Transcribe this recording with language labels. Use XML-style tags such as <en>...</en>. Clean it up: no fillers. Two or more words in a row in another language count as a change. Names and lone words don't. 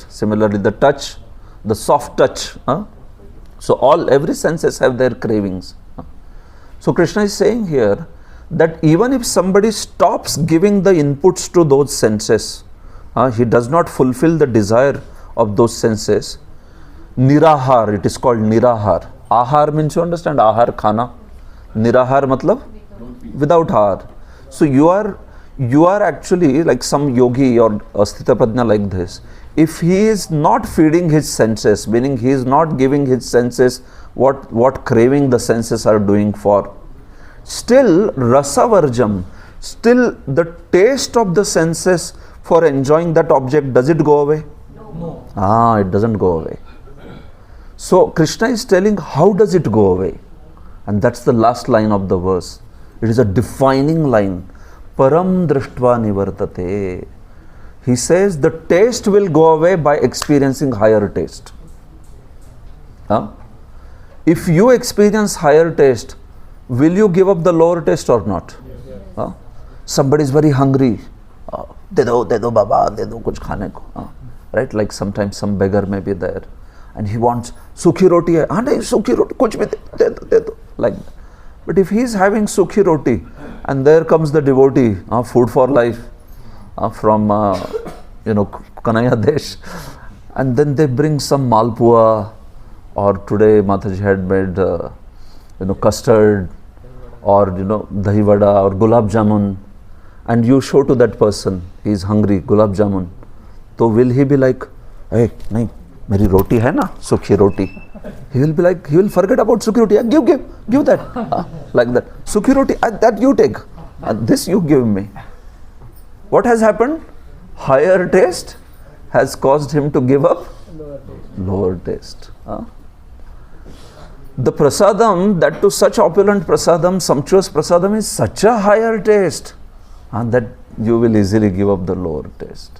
<en>Similarly, the touch, the soft touch. So every senses have their cravings. So Krishna is saying here that even if somebody stops giving the inputs to those senses, he does not fulfill the desire of those senses. Nirahar, it is called nirahar. Ahar means, you understand,</en> <hi>आहार, खाना। निराहार मतलब without हार.</hi> <en>So you are actually like some yogi or a</en> <sa>स्थित प्रज्ञ</sa> <en>like this. If he is not feeding his senses, meaning he is not giving his senses what craving the senses are doing for, still rasavarjam, still the taste of the senses for enjoying that object, does it go away? No. It doesn't go away. So Krishna is telling how does it go away? And that's the last line of the verse. It is a defining line.</en> <sa>परं दृष्ट्वा निवर्तते.</sa> <en>He says the taste will go away by experiencing higher taste. If you experience higher taste, will you give up the lower taste or not? Somebody is very hungry.</en> <hi>दे दो बाबा, दे दो कुछ खाने को.</hi> <en>Right? Like sometimes some beggar may be there and he wants</en> <hi>सूखी रोटी है. नहीं, सूखी रोटी, कुछ भी दे दो.</hi> <en>Like that. But if he is having</en> <hi>सूखी रोटी</hi> <en>and there comes the devotee, food for life from Kanai Desh, and then they bring some malpua, or today Mataji had made custard, or</en> <hi>दही वड़ा</hi> <en>or</en> <hi>गुलाब जामुन,</hi> <en>and you show to that person, he is hungry,</en> <hi>गुलाब जामुन.</hi> <en>So will he be like,</en> <hi>हे, नहीं, मेरी रोटी है ना, सूखी रोटी.</hi> <en>He will be like, he will forget about</en> <hi>सूखी रोटी.</hi> <en>Give that. Like that.</en> <hi>सूखी रोटी,</hi> <en>that you take. This you give me. What has happened? Higher taste has caused him to give up lower taste. The prasadam, that to such opulent prasadam, sumptuous prasadam, is such a higher taste that you will easily give up the lower taste.</en>